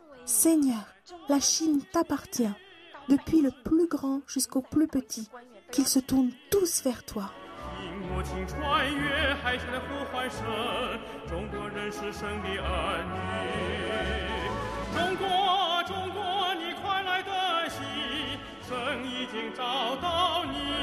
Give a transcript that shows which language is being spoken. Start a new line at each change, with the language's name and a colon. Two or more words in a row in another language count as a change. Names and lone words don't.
French: Seigneur, la Chine t'appartient, depuis le plus grand jusqu'au plus petit, qu'ils se tournent tous vers toi.
Chinese: 母亲穿越海峡的呼唤声，中国人是神的儿女。中国，中国，你快来得喜，神已经找到你。